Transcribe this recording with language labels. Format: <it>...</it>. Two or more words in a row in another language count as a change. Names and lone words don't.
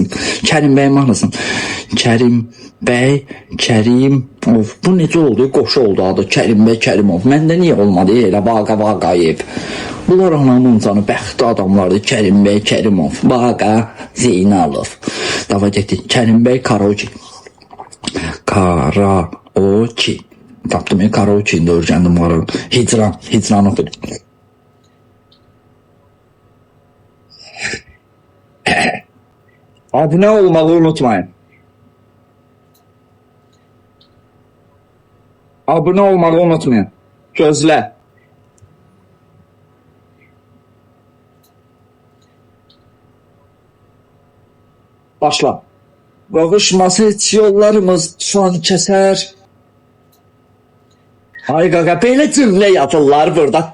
<az>Kərim bəy mahnısın. Kərim bəy, Kərim. Of, bu necə oldu? Qoşu oldu adı. Kərim bəy, Kərimov. Məndə niyə olmadı elə Vaqayev? Bunlar anamın canı bəxtli adamlardı. Kərim bəy, Kərimov. Vaqa Zeynalov. Dava getdik. Kərim bəy, Karaoke. Karaoke.</az> <tr>Tapdım ya, Karaoke'yi de öğrendim bu arada. Hicran okudum. Abone olmayı unutmayın. Abone olmayı unutmayın.</tr> <az>Gözlə. Başla. Qovuşması heç yollarımız tufan kəsər. Ay qaqa, belə cümlə yazırlar burada.</az>